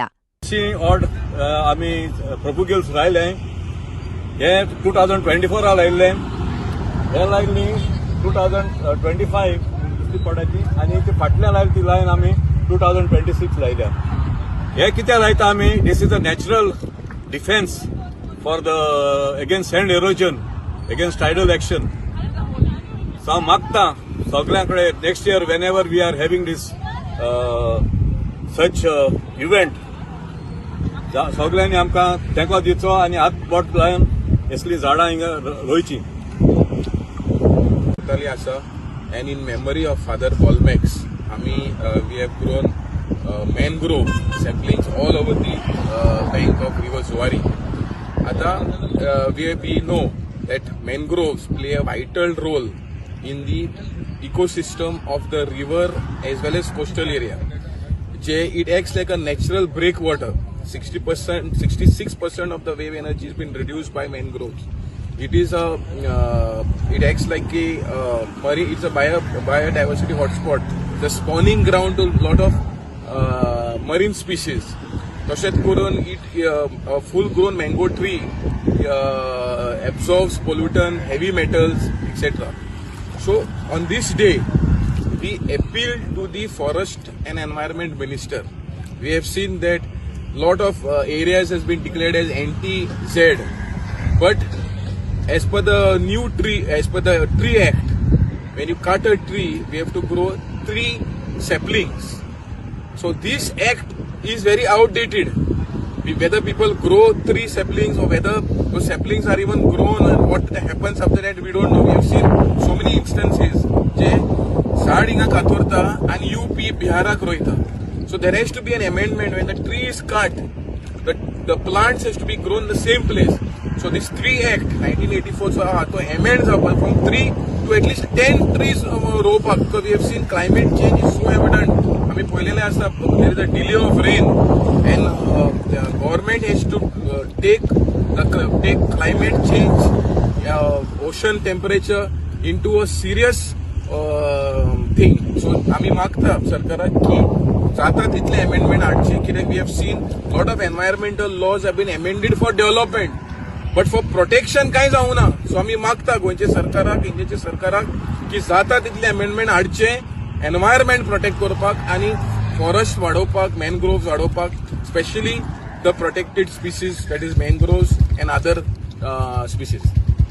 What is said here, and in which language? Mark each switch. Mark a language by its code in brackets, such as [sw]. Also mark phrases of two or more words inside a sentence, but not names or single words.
[kok] आम्ही प्रपोगल्स लायले हे 2024 लायिल्ले हे लायिल्ली 2025 दुसरी पडाची आणि ते फाटल्या लायली ती लायन आम्ही 2026 लायल्या. हे कित्याक लायता आम्ही? [en] this is a natural defence for the against sand erosion, against tidal action. [kok] सो हांव मागता सगळ्यांकडे [en] next year whenever we are having this such event [kok] सगळ्यांनी आमकां तेंको दिवचो आणि हात बोट लावन असली झाडां हिंगा रोयची आसा. [en] And in memory of Father Bolmex, we have grown mangrove saplings all over the bank of River Zuari. We know that mangroves play a vital role in the ecosystem of the river as well as coastal area. It acts like a natural breakwater. 66% of the wave energy has been reduced by mangroves. It acts like it's a biodiversity hotspot, the spawning ground to a lot of marine species. [kok] तशेंच करून [en] a full-grown mango tree absorbs pollutant, heavy metals, etc. So on this day, we appeal to the Forest and Environment Minister. We have seen that lot of areas has been declared as anti-Z, but as per the Tree Act, when you cut a tree, we have to grow 3 saplings. So this act is very outdated. Whether people grow 3 saplings or whether those saplings are even grown and what happens after that, we don't know. We have seen so many instances [kok] जे झाड हिंगा कातरता आणि UP बिहाराक रोयता. [en] So there has to be an amendment when the tree is cut, the plants has to be grown in the same place. So this Tree Act 1984 so amend from 3 to at least 10 trees ropa, because we have seen climate change is so evident. I mean, there is a delay of rain and the government has to take climate change, ocean temperature into a serious thing. So [kok] आम्ही मागता सरकाराक की जाता तितले amendment हाडचे, कित्याक [en] we have seen lot of environmental laws have been amended for development. but for protection [kok] कांय जावं ना. सो आम्ही मागता गोंयचे सरकाराक, इंडियेच्या सरकाराक की जाता तितले अमेंडमेंट हाडचे [en] environment protect [kok] करपाक आणि फॉरेस्ट वाडोवपाक, मॅनग्रोव्स वाडोवपाक, [en] specially the protected species, that is mangroves and other species.